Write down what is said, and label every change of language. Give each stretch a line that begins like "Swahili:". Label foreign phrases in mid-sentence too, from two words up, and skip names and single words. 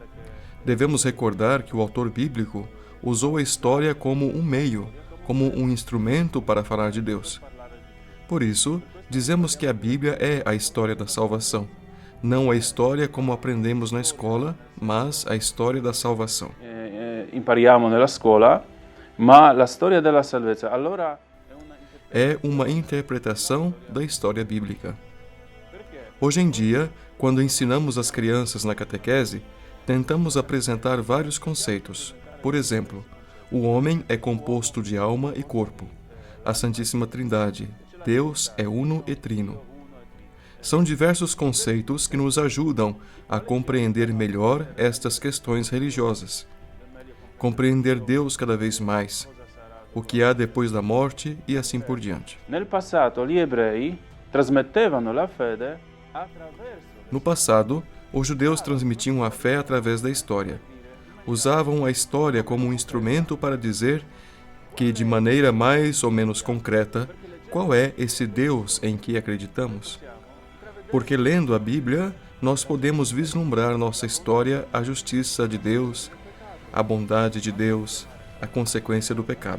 Portuguese: Devemos recordar que o autor bíblico usou a história como um meio, como um instrumento para falar de Deus. Por isso, dizemos que a Bíblia é a história da salvação. Não a história como aprendemos na escola, mas a história da salvação.
Italian: Impariamo nella scuola, ma la storia della salvezza. Allora
Portuguese: É uma interpretação da história bíblica. Hoje em dia, quando ensinamos as crianças na catequese, tentamos apresentar vários conceitos. Por exemplo, o homem é composto de alma e corpo. A Santíssima Trindade, Deus é uno e trino. São diversos conceitos que nos ajudam a compreender melhor estas questões religiosas. Compreender Deus cada vez mais, o que há depois da morte e assim por diante.
Italian: Nel passato gli ebrei trasmettevano la fede attraverso.
Portuguese: No passado, os judeus transmitiam a fé através da história. Usavam a história como um instrumento para dizer que, de maneira mais ou menos concreta, qual é esse Deus em que acreditamos. Porque lendo a Bíblia, nós podemos vislumbrar nossa história, a justiça de Deus, a bondade de Deus, a consequência do pecado.